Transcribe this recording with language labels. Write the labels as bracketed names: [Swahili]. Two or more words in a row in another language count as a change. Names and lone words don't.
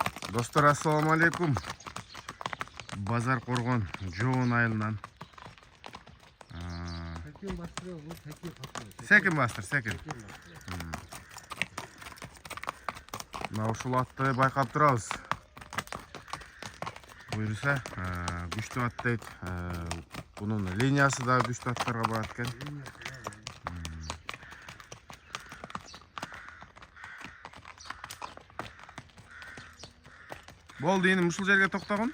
[Kyrgyz] Dostlar, [Arabic] السلام عليكم. [Kyrgyz] Bazar Qorgon Joğun ayılından. Sekin bastır, sekin. Ушул атты байкап турабыз. Буюрса, күчтүү ат дейт. Бунун линиясы да күчтүү аттарга барат экен. Болду, эми ушул жерге токтогон.